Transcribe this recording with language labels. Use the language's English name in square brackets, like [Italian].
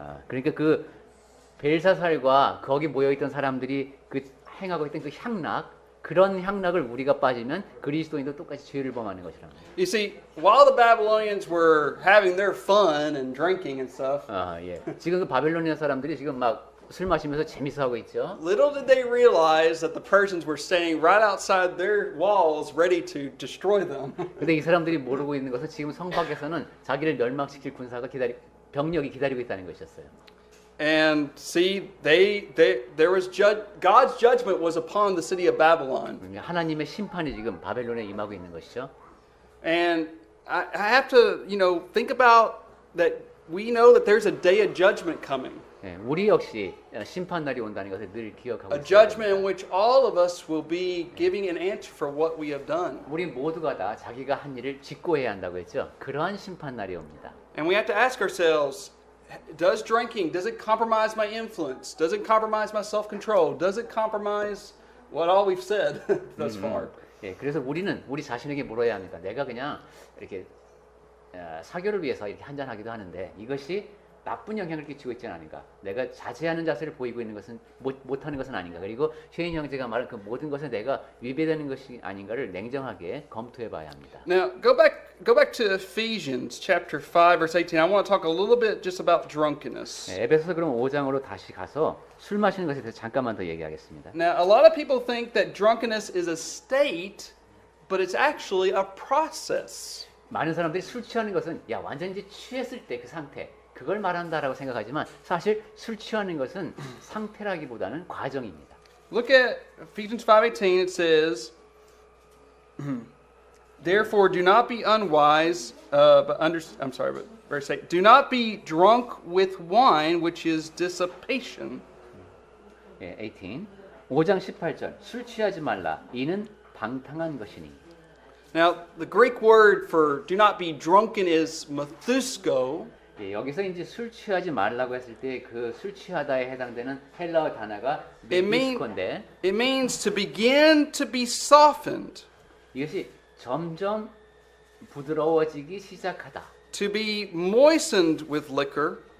[Korean] 그러니까 그 벨사살과 거기 모여 있던 사람들이 그 행하고 있던 그 향락 그런 향락을 우리가 빠지면 그리스도인도 똑같이 죄를 범하는 것이랍니다. [English] You see, while the Babylonians were having their fun and drinking and stuff, [Korean] 예. 지금 그 바벨로니아 사람들이 지금 막 술 마시면서 재밌어 하고 있죠. [English] little did they realize that the Persians were standing right outside their walls ready to destroy them. [Korean] 근데 이 사람들이 모르고 있는 것은 지금 성 밖에서는 자기를 멸망시킬 군사가 병력이 기다리고 있다는 것이었어요. [English] And see, there was God's judgment was upon the city of Babylon. [Korean] 하나님의 심판이 지금 바벨론에 임하고 있는 것이죠. [English] And I have to, think about that we know that there's a day of judgment coming. [Korean] 예, 우리 역시 심판 날이 온다는 것을 늘 기억하고 [English] A [Korean] 있어야 [English] judgment in [Korean] 됩니다. [English] which all of us will be giving an answer for what we have done. [Korean] 우리 모두가 다 자기가 한 일을 직고해야 한다고 했죠. 그러한 심판 날이 옵니다. [English] And we have to ask ourselves, does drinking, does it compromise my influence? Does it compromise my self-control? Does it compromise what all we've said thus far? [Korean] 예, 그래서 우리는 우리 자신에게 물어야 합니다. 내가 그냥 이렇게 사교를 위해서 이렇게 한잔하기도 하는데 이것이 나쁜 영향을 끼치고 있지는 않은가? 내가 자제하는 자세를 보이고 있는 것은 못하는 것은 아닌가? 그리고 쉐인 형제가 말한 그 모든 것에 내가 위배되는 것이 아닌가를 냉정하게 검토해봐야 합니다. [English] Now, go back to Ephesians chapter 5, verse 18. I want to talk a little bit just about drunkenness. [Korean] 네, 에베소서 그럼 5장으로 다시 가서 술 마시는 것에 대해서 잠깐만 더 얘기하겠습니다. [English] Now, a lot of people think that drunkenness is a state, but it's actually a process. [Korean] 많은 사람들이 술 취하는 것은 야 완전 이제 취했을 때 그 상태 그걸 말한다라고 생각하지만 사실 술 취하는 것은 상태라기보다는 과정입니다. [English] Look at Ephesians 5:18. It says, "Therefore, do not be unwise, but verse 8. Do not be drunk with wine, which is dissipation." [Korean] 예, 18. 5장 18절 술 취하지 말라 이는 방탕한 것이니. [English] Now, the Greek word for "do not be drunken" is methusko. [Korean] 예, 여기서 이제 술 취하지 말라고 했을 때 그 술 취하다에 해당되는 헬라어 단어가 메디스코인데 [English] It means to begin to be softened, [Korean] 이것이 점점 부드러워지기 시작하다. [English] to be moistened with liquor,